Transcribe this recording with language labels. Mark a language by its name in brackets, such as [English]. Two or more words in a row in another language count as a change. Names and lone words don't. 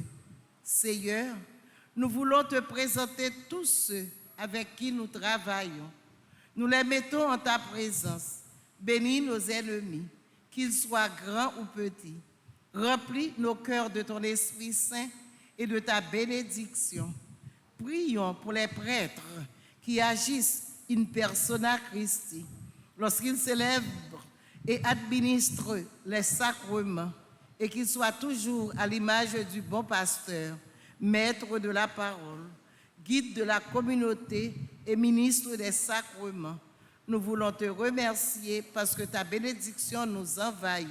[French] Seigneur, nous voulons te présenter tous ceux avec qui nous travaillons. Nous les mettons en ta présence. Bénis nos ennemis, qu'ils soient grands ou petits. Remplis nos cœurs de ton Esprit Saint et de ta bénédiction. Prions pour les prêtres qui agissent [Latin] in persona Christi [French] lorsqu'ils célèbrent et administrent les sacrements, et qu'ils soient toujours à l'image du bon pasteur, maître de la parole, guide de la communauté et ministre des sacrements. Nous voulons te remercier parce que ta bénédiction nous envahit.